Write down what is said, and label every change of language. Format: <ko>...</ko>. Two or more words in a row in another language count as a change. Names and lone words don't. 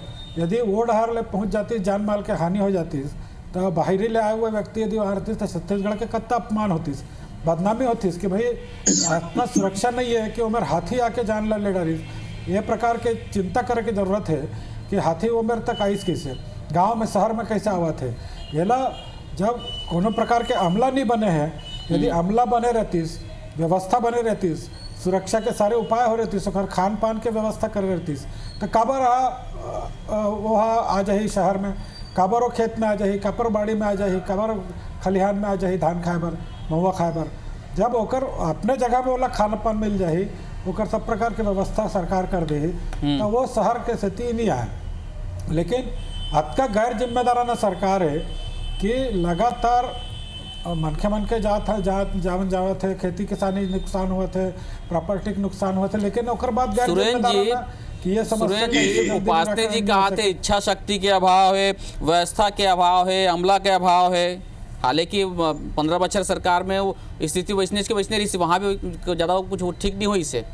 <hne>यदि वो डहर ले पहुंच जाती, जान माल के हानि हो जाती, तो बाहरी ले आए हुए व्यक्ति यदि वहाँ रहती तो छत्तीसगढ़ के कत्ता अपमान होती, बदनामी होती कि भाई इतना सुरक्षा नहीं है कि उमर हाथी आके जान ले डाली। ये प्रकार के चिंता करे की ज़रूरत है कि हाथी उमर तक आइस कैसे, गाँव में शहर में कैसे आवा थे। ये ला जब कोनो प्रकार के अमला नहीं बने हैं, यदि अमला बने रहतीस, व्यवस्था बने रहतीस, सुरक्षा के सारे उपाय हो रहतीस, और खान पान के व्यवस्था कर रहतीस, तो काबर वहाँ आ जाही शहर में, काबर वो खेत में आ जाही, काबर बाड़ी में आ जाही, काबर खलिहान में आ जाही धान खाए बर, महुआ खाए बर। जब ओकर अपने जगह में वाला खान पान मिल जाही, ओकर सब प्रकार के व्यवस्था सरकार कर दे, तो वो शहर के स्थिति नहीं आए। लेकिन अतका गैर जिम्मेदाराना सरकार है कि लगातार मन के जावत है, खेती किसानी नुकसान हुआ थे, प्रॉपर्टी के नुकसान हुआ थे, लेकिन ओकर बाद गैर जिम्मेदाराना कि ये समस्या उपासनी जी कहा थे इच्छा शक्ति के अभाव है, व्यवस्था के अभाव है, अमला के अभाव है। हालांकि 15 बछर सरकार में वो स्थिति वैसने रही, वहाँ भी ज़्यादा कुछ ठीक नहीं हुई से।</hne>